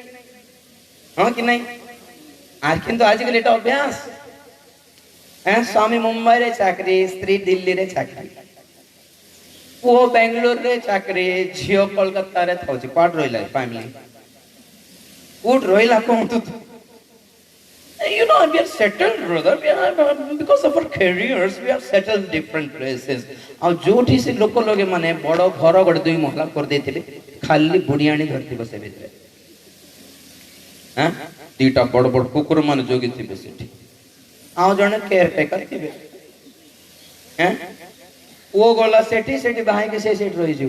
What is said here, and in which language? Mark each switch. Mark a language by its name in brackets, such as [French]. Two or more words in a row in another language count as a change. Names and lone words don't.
[Odia] ହଁ କି ନାହିଁ? କିନ୍ତୁ ଆଜିକାଲି ଏଟା ଅଭ୍ୟାସ। ସ୍ୱାମୀ ମୁମ୍ବାଇରେ ଚାକରି, ସ୍ତ୍ରୀ ଦିଲ୍ଲୀରେ ଚାକରି, ପୁଅ ବେଙ୍ଗଲୋରରେ ଚାକରି, ଝିଅ କୋଲକାତାରେ ଥାଉଛି। କୁଆଡେ ରହିଲା ଫ୍ୟାମିଲି? କୋଉଠି ରହିଲା କୁହନ୍ତୁ? [English] You know, we are settled, brother. Because of our careers, we are settled in different places. [Odia] ଆଉ ଯୋଉଠି ସେ ଲୋକ ଲगे ମାନେ ବଡ ଘର ଗୋଟେ 2 ମହଲା କରିଦେଇଥିଲେ, ଖାଲି ବୁଢିଆଣୀ ଧରିଥିବ ସେ ଭିତରେ। ଦିଟା ବଡ ବଡ କୁକୁର ମାନେ ଜଗିଥିବେ ସେଠି, ଆଉ ଜଣେ କେୟାର ଟେକର ଥିବେ। ପୁଅ ଗଲା ସେଠି ବାହାଇକି ସେଠି ରହିଯିବ।